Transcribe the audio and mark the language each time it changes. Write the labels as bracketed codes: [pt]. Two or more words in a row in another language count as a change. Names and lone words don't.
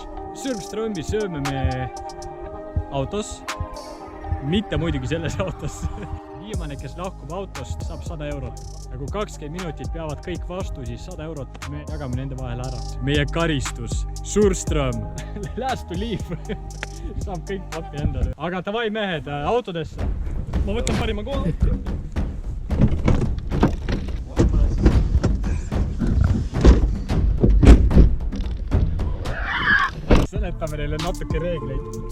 [et] Surmströmi sööme me autos. Mitte muidugi selles autos. Viimane, kes lahkub autost, saab 100 eurot. Ja kui 20 minutit peavad kõik vastu, siis 100 eurot me jagame nende vahel ära. Meie karistus, Surmström, [en] last to leave. [et] Saab kõik papi endale. Aga davai mehed, autodesse. Ma võtan parima koha. Seletame neile natuke reegleid.